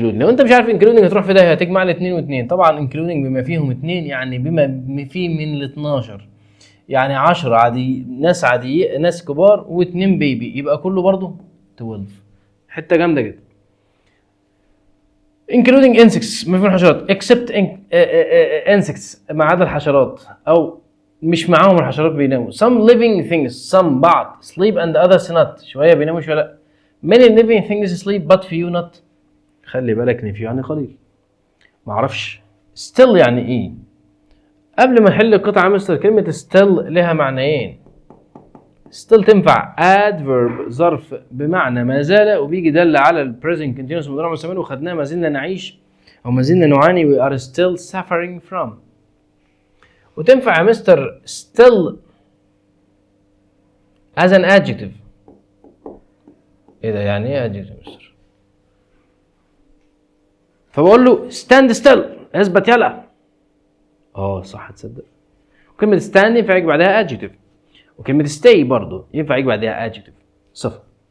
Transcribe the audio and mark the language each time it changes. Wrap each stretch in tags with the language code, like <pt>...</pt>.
<ar>لو انت مش عارف including هتروح في ده، هتجمع ال 2 و2. طبعا including بما فيهم 2 يعني بما فيه من ال 12 يعني 10 عادي، ناس عادية، ناس كبار و2 بيبي، يبقى كله برضو 12. حتة جامدة جدا.</ar> <en>including insects</en> <ar>ما فيهم حشرات</ar> <en>except insects</en> <ar>ما عدا الحشرات او مش معاهم الحشرات بيناموا.</ar> <en>some living things some بعض sleep and others not،</en> <ar>شوية بيناموا شوية لا.</ar> <en>many living things sleep but few not.</en> <ar>خلي بالك ان few يعني قليل. معرفش still يعني ايه. قبل ما نحل القطعة مستر كلمة still لها معنيين. still تنفع adverb ظرف بمعنى ما زال، وبيجي دل على ال</ar> <en>present continuous</en> <ar>مضارع مستمر، وخدناه ما زلنا نعيش او ما زلنا نعاني</ar> <en>we are still suffering from.</en> <ar>وتنفع يا مستر</ar> <en>still as an adjective.</en> <ar>ايه ده يعني ايه adjective يا مستر؟ فبقول له</ar> <en>stand still</en> <ar>اثبت يلا. صح تصدق. وكلمة stand ينفع يجي بعدها adjective، وكلمة stay برضو ينفع يجي بعدها adjective صفة.</ar>